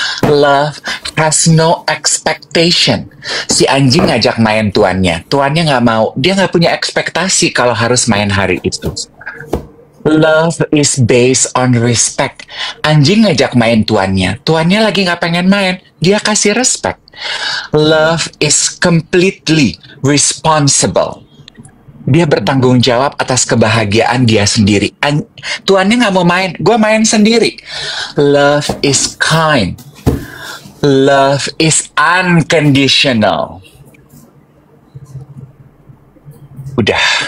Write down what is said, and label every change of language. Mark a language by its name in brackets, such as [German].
[English] Love has no expectation. [Indonesian] Si anjing ngajak main tuannya gak mau. Dia gak punya ekspektasi kalau harus main hari itu. [English] Love is based on respect. [Indonesian] Anjing ngajak main tuannya lagi nggak pengen main, dia kasih respect. [English] Love is completely responsible. [Indonesian] Dia bertanggung jawab atas kebahagiaan dia sendiri. Tuannya nggak mau main, gue main sendiri. [English] Love is kind. Love is unconditional. [Indonesian] Udah.